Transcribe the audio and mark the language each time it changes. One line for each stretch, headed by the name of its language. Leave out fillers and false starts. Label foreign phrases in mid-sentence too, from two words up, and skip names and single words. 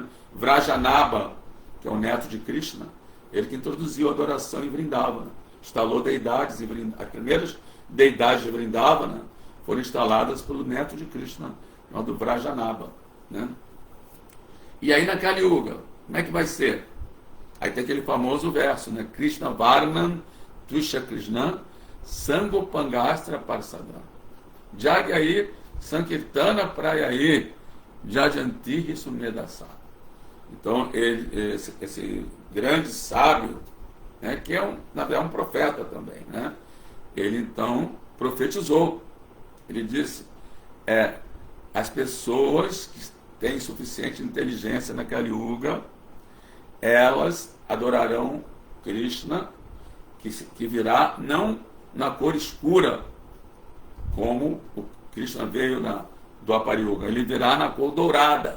Portuguese: Vrajanabha, que é o neto de Krishna, ele que introduziu a adoração em Vrindavana, instalou deidades em Vrindavana. As primeiras deidades de Vrindavana foram instaladas pelo neto de Krishna, chamado Vrajanabha, né? E aí na Kali Yuga, como é que vai ser? Aí tem aquele famoso verso, né?
Sanskrit: कृष्ण वर्णं त्विषा कृष्णं साङ्गोपाङ्गास्त्र पार्षदम् यज्ञैः सङ्कीर्तन प्रायैः यजन्ति सुमेधसः.
Portuguese: Então, esse grande sábio, né, que na verdade é um profeta também, né? Ele então profetizou. Ele disse, as pessoas que têm suficiente inteligência na Kali Yuga, elas adorarão Krishna, que virá não na cor escura, como o Krishna veio na Dwapara Yuga, ele virá na cor dourada.